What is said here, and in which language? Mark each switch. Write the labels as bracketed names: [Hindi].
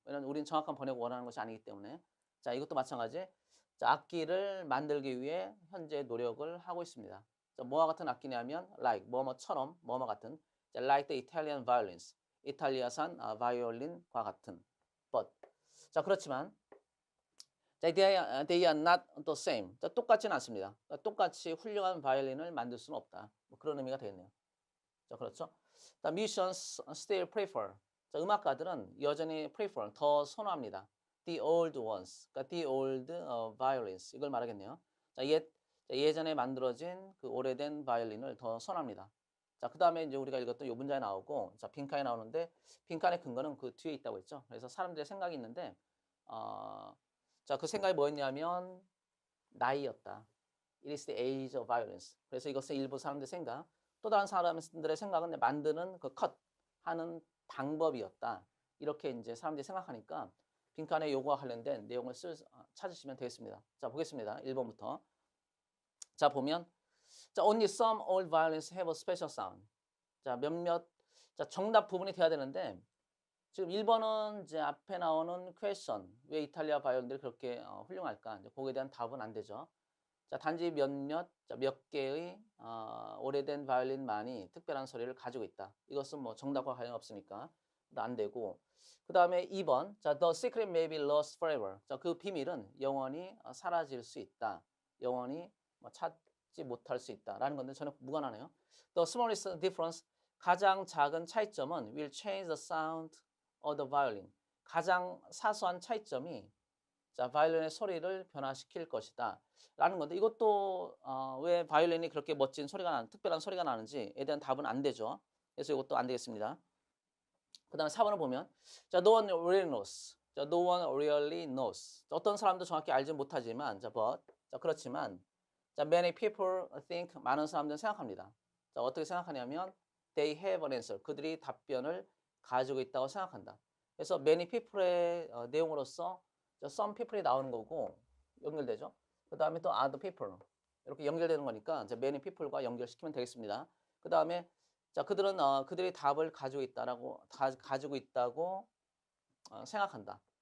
[Korean] 왜냐하면 우리는 정확한 번역을 원하는 것이 아니기 때문에. 자, 이것도 마찬가지. 자, 악기를 만들기 위해 현재 노력을 하고 있습니다. 자, 뭐와 같은 악기냐면 like 뭐뭐처럼 뭐뭐 같은 자, [English] like the Italian violins. [Korean] 이탈리아산 바이올린과 같은 but. 자, 그렇지만 자, [English] they are not the same. [Korean] 자, 똑같지는 않습니다. 똑같이 훌륭한 바이올린을 만들 수는 없다. 뭐 그런 의미가 되겠네요. 자, 그렇죠? [English] The musicians still prefer. [Korean] 자, 음악가들은 여전히 prefer, 더 선호합니다. [English] The old ones, [Korean] 그러니까 [English] the old violins [Korean] 이걸 말하겠네요. 자, 예전에 만들어진 그 오래된 바이올린을 더 선호합니다. 자, 그 다음에 이제 우리가 읽었던 요 문장에 나오고, 자, 빈칸에 나오는데 빈칸의 근거는 그 뒤에 있다고 했죠. 그래서 사람들의 생각이 있는데, 자, 그 생각이 뭐였냐면 나이였다. [English] It is the age of violence. [Korean] 그래서 이것은 일부 사람들의 생각. 또 다른 사람들의 생각은 만드는 그 컷 하는 방법이었다. 이렇게 이제 사람들이 생각하니까 빈칸에 요거와 관련된 내용을 찾으시면 되겠습니다. 자, 보겠습니다. 1번부터. 자, 보면 자, [English] only some old violins have a special sound. [Korean] 자, 자, 정답 부분이 돼야 되는데 지금 1번은 이제 앞에 나오는 question 왜 이탈리아 바이올린들이 그렇게 훌륭할까? 이제 거기에 대한 답은 안 되죠. 자, 단지 몇 개의 오래된 바이올린만이 특별한 소리를 가지고 있다. 이것은 뭐 정답과 관련 없으니까 안 되고. 그 다음에 2번. 자, [English] the secret may be lost forever. [Korean] 자, 그 비밀은 영원히 사라질 수 있다. 영원히 뭐 찾지 못할 수 있다라는 건데 전혀 무관하네요. [English] The smallest difference. [Korean] 가장 작은 차이점은 [English] will change the sound of the violin. [Korean] 가장 사소한 차이점이 자, 바이올린의 소리를 변화시킬 것이다. 라는 건데 이것도 왜 바이올린이 그렇게 멋진 소리가 특별한 소리가 나는지에 대한 답은 안 되죠. 그래서 이것도 안 되겠습니다. 그 다음에 4번을 보면 자, [English] no one really knows. 자, no one really knows. [Korean] 자, 어떤 사람도 정확히 알지 못하지만 자, but. 자, 그렇지만 자, [English] many people think. [Korean] 많은 사람들은 생각합니다. 자, 어떻게 생각하냐면 [English] they have an answer. [Korean] 그들이 답변을 가지고 있다고 생각한다. 그래서 many people의 내용으로서 some people이 나오는 거고 연결되죠. 그 다음에 또 other people 이렇게 연결되는 거니까 이제 many people과 연결시키면 되겠습니다. 그 다음에 자, 그들이 답을 가지고 있다고 생각한다.